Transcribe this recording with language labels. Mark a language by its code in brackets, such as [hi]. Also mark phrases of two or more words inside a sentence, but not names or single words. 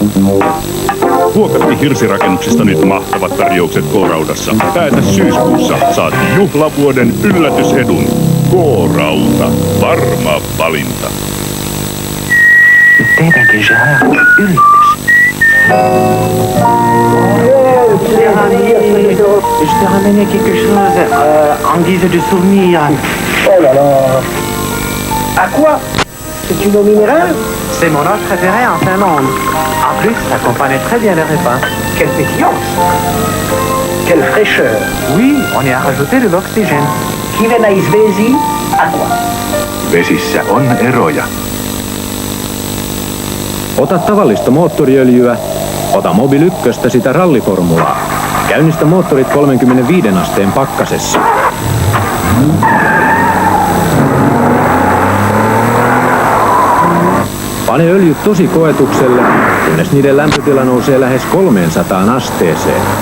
[fi] Huokatti hirsirakennuksista nyt mahtavat tarjoukset K-raudassa. Päätä syyskuussa saat juhlavuoden yllätysedun. K-rauta, varma valinta. Tehdäänkö Gerard yritys? [fr] Je t'ai ramené quelque chose en guise de souvenir. Oh là là! À quoi? C'est une eau minérale? C'est mon eau préférée en Finlande. En plus, ça accompagne très bien le repas. Quelle pétillance! Quelle fraîcheur! Oui, on y a rajouté de l'oxygène. [fi] Hivenäisvesi, aqua. Vesissä on eroja. Ota tavallista moottoriöljyä. Ota Mobil 1 sitä ralliformulaa. Käynnistä moottorit 35 asteen pakkasessa. Pane öljyt tosi koetukselle, kunnes niiden lämpötila nousee lähes 300 asteeseen.